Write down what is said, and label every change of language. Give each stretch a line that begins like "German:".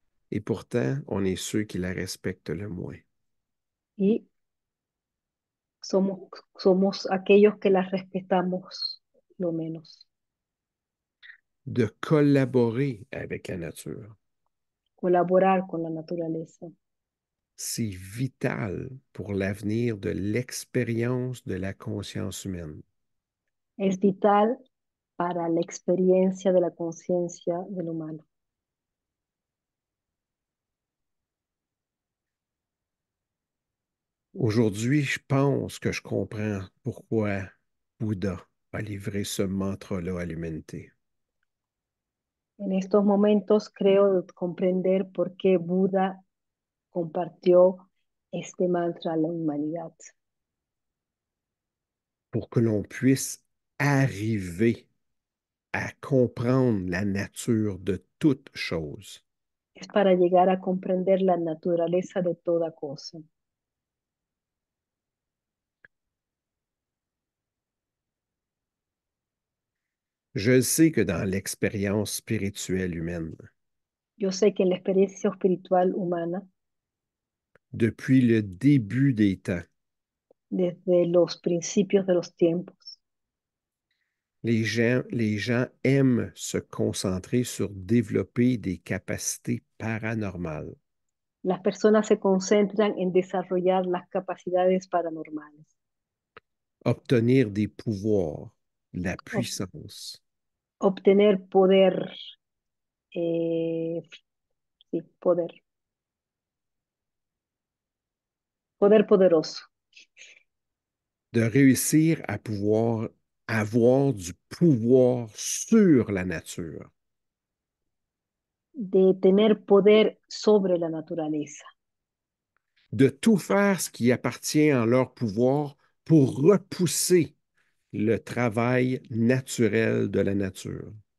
French: Et pourtant, on est ceux qui la respectent le moins.
Spanish: Y somos, somos aquellos que las respetamos lo menos.
French: De collaborer avec la nature,
Spanish: Colaborar con la naturaleza
French: c'est vital pour l'avenir de l'expérience de la conscience humaine.
Spanish: es vital para la experiencia de la conciencia del humano.
French: Aujourd'hui, je pense que je comprends pourquoi Bouddha a livré ce mantra-là à l'humanité.
Spanish: En estos momentos creo comprender por qué Buda compartió este mantra a la humanidad.
French: Pour que l'on puisse arriver à comprendre la nature de toute chose.
Spanish: Es para llegar a comprender la naturaleza de toda cosa.
French: Je sais que dans l'expérience spirituelle humaine,
Spanish: Yo sé que en la experiencia espiritual humana,
French: depuis le début des temps,
Spanish: desde los principios de los tiempos,
French: les gens aiment se concentrer sur développer des capacités paranormales.
Spanish: Las personas se concentran en desarrollar las capacidades paranormales,
French: obtenir des pouvoirs, la ob- puissance,
Spanish: obtener poder, eh, sí, poder poderoso,
French: de réussir à pouvoir avoir du pouvoir sur la nature,
Spanish: de tener poder sobre la naturaleza,
French: de tout faire ce qui appartient en leur pouvoir pour repousser le travail naturel de la nature,